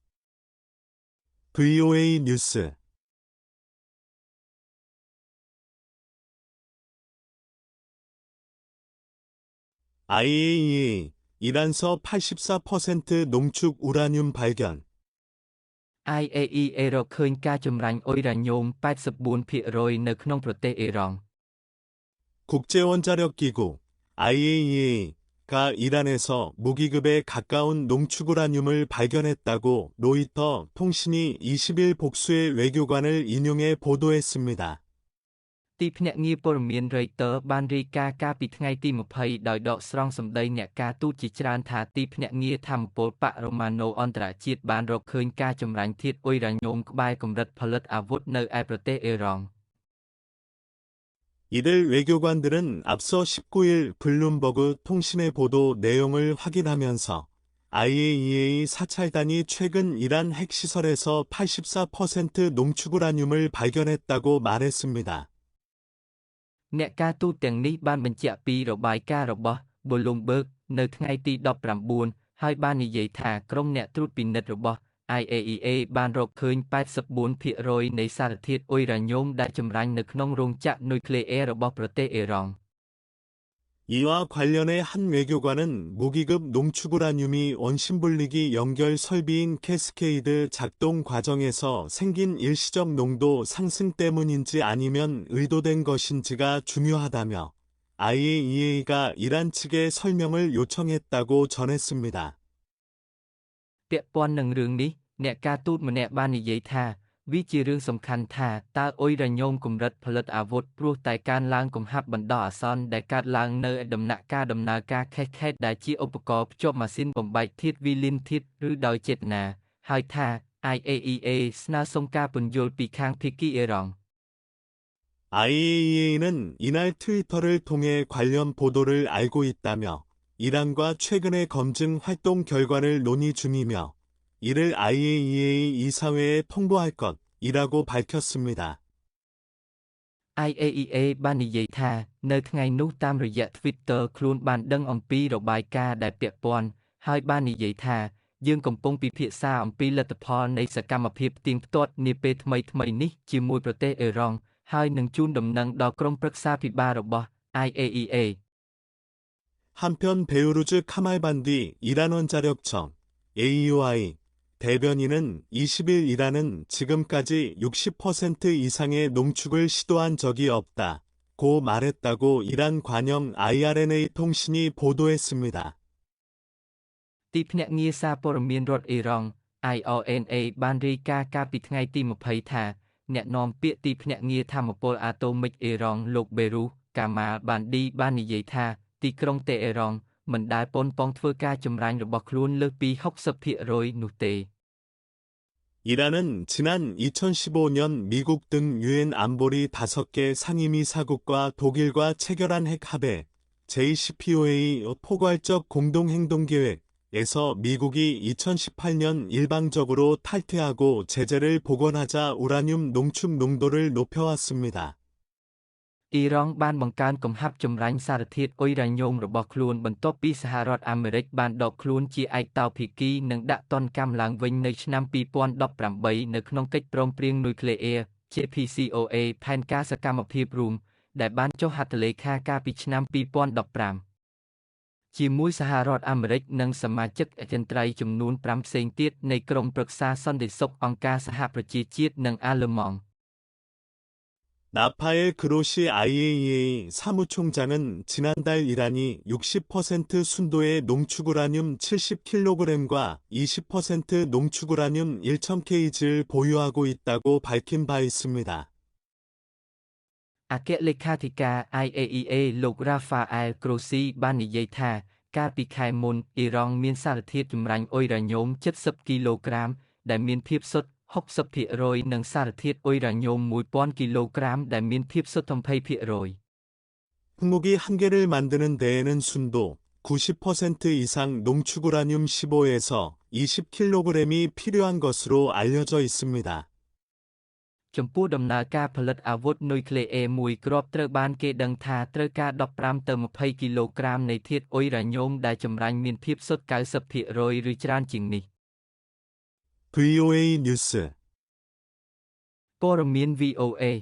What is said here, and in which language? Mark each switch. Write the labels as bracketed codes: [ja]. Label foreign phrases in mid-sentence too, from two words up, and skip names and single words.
[ko] VOA 뉴스 IAEA, 이란서 84% 농축 우라늄 발견. [km] IAEA រកឃើញការចម្រាញ់អ៊ុយរ៉ាញ៉ូម 84% នៅក្នុងប្រទេសអ៊ីរ៉ង់ [ko] 국제원자력기구 IAEA가 이란에서 무기급에 가까운 농축 우라늄을 발견했다고 로이터 통신이 20일 복수의 외교관을 인용해 보도했습니다. [km] ទីភ្នាក់ងារព័ត៌មាន Reuters បានរាយការណ៍កាលពីថ្ងៃទី 20 ដោយដកស្រង់សម្ដីអ្នកការទូតជាច្រើនថាទីភ្នាក់ងារថាមពលបរមាណូអន្តរជាតិបានរកឃើញការចម្រាញ់ធាតុអ៊ុយរ៉ាញ៉ូមក្បែរកម្រិតផលិតអាវុធនៅឯប្រទេសអ៊ីរ៉ង់ [ko] 이들 외교관들은 앞서 19일 블룸버그 통신의 보도 내용을 확인하면서 IAEA 사찰단이 최근 이란 핵시설에서 84% 농축 우라늄을 발견했다고 말했습니다. [km] អ្នកការទូតទាំងនេះបានបញ្ជាក់ពីរបាយការណ៍របស់ Bloomberg នៅថ្ងៃទី 19 ហើយបាននិយាយថាក្រុមអ្នកត្រួតពិនិត្យរបស់ IAEA បានរកឃើញ 84% នៃសារធាតុអ៊ុយរ៉ាញ៉ូមដែលចម្រាញ់នៅក្នុងរោងចក្រនុយក្លេអ៊ែររបស់ប្រទេសអ៊ីរ៉ង់ [ko] 이와 관련해 한 외교관은 무기급 농축 우라늄이 원심분리기 연결 설비인 캐스케이드 작동 과정에서 생긴 일시적 농도 상승 때문인지 아니면 의도된 것인지가 중요하다며 IAEA가 이란 측에 설명을 요청했다고 전했습니다. [km] ពាក់ព័ន្ធនឹងរឿងនេះអ្នកការទូតម្នាក់បាននិយាយថាវាជារឿងសំខាន់ថាតើអ៊ុយរ៉ាញ៉ូមកម្រិតផលិតអាវុធព្រោះតែកើនឡើងកំហាប់បណ្ដោះអាសន្នដែលកើតឡើងនៅដំណាក់កាលដំណើរការខេសខេតដែលជាឧបករណ៍ភ្ជាប់ម៉ាស៊ីនបំបែកធាតុវីលីនធាតុឬដោយចេតនាហើយថា IAEA ស្នើសុំការពន្យល់ពីខាងភាគីអ៊ីរ៉ង់ [ko] IAEA는 이날 트위터를 통해 관련 보도를 알고 있다며 이란과 최근의 검증 활동 결과를 논의 중이며 이를 IAEA 이사회에 통보할 것이라고 밝혔습니다. [km] IAEA បាននិយាយថានៅថ្ងៃនោះតាមរយៈ Twitter ខ្លួនបានដឹងអំពីរបាយការណ៍ដែលពាក់ព័ន្ធហើយបាននិយាយថាយើងកំពុងពិភាក្សាអំពីលទ្ធផលនៃសកម្មភាពផ្ទៀងផ្ទាត់នាពេលថ្មីៗនេះជាមួយប្រទេសអ៊ីរ៉ង់ហើយនឹងជូនដំណឹងដល់ក្រុមប្រឹក្សាភិបាលរបស់ IAEA. [ko] 한편 베우루즈 카말반디 이란 원자력청 AEOI 대변인은 20일이라는 지금까지 60% 이상의 농축을 시도한 적이 없다. 고 말했다고 이란 관영 IRNA 통신이 보도했습니다. [km] ទីភ្នាក់ងារសារព័ត៌មានរដ្ឋអ៊ីរ៉ង់ IRNA បានរាយការណ៍កាលពីថ្ងៃទី20ថាអ្នកនាំពាក្យទីភ្នាក់ងារថាមពលអាតូមិកអ៊ីរ៉ង់លោកបេរូស កាម៉ាល់ បានឌីបាននិយាយថាទីក្រុងតេហេរ៉ង់មិនដែលប៉ុនប៉ងធ្វើការចម្រាញ់របស់ខ្លួនលើសពី 60% នោះទេ [ko] 이란은 지난 2015년 미국 등 유엔 안보리 5개 상임이사국과 독일과 체결한 핵합의 JCPOA 포괄적 공동행동계획에서 미국이 2018년 일방적으로 탈퇴하고 제재를 복원하자 우라늄 농축 농도를 높여왔습니다. [km] អ៊ីរ៉ង់បានបង្កើនកំហាប់ចម្រាញ់សារធាតុអ៊ុយរ៉ាញ៉ូមរបស់ខ្លួនបន្ទាប់ពីសហរដ្ឋអាមេរិកបានដកខ្លួនជាឯកតោភាគីនិងដាក់ទណ្ឌកម្មឡើងវិញនៅឆ្នាំ2018នៅក្នុងកិច្ចព្រមព្រៀងនុយក្លេអ៊ែរ JCPOA ផែនការសកម្មភាពរួមដែលបានចុះហត្ថលេខាកាលពីឆ្នាំ2015ជាមួយសហរដ្ឋអាមេរិកនិងសមាជិកអចិន្ត្រៃយ៍ចំនួន5ផ្សេងទៀតនៃក្រុមប្រឹក្សាសន្តិសុខអង្គការសហប្រជាជាតិនិងអាល្លឺម៉ង់ [ko] 나파엘 그로시 IAEA 사무총장은 지난달 이란이 60% 순도의 농축우라늄 70kg과 20% 농축우라늄 1000kg를 보유하고 있다고 밝힌 바 있습니다. [km] អគ្គលេខាធិការ IAEA លោក Rafael Grossi បាននិយាយថាកាលពីខែមុនអ៊ីរ៉ង់មានសារធាតុចម្រាញ់អ៊ុយរ៉ាញ៉ូម 70 គីឡូក្រាមដែលមានភាពសុទ្ធ 60% និងសារធាតុអ៊ុយរ៉ាញ៉ូម 1000 គីឡូក្រាមដែលមានភាពសុទ្ធ 20% [ko] 핵무기 한 개를 만드는 데에는 순도 90% 이상 농축우라늄 15에서 20kg이 필요한 것으로 알려져 있습니다. [km] ចំពោះដំណើរការផលិតអាវុធនុយក្លេអ៊ែរមួយគ្រាប់ត្រូវបានគេដឹងថាត្រូវការ15ទៅ20គីឡូក្រាមនៃធាតុអ៊ុយរ៉ាញ៉ូមដែលចម្រាញ់មានភាពសុទ្ធ 90% ឬច្រើនជាងនេះ [ko] VOA 뉴스 [km] ព័ត៌មាន VOA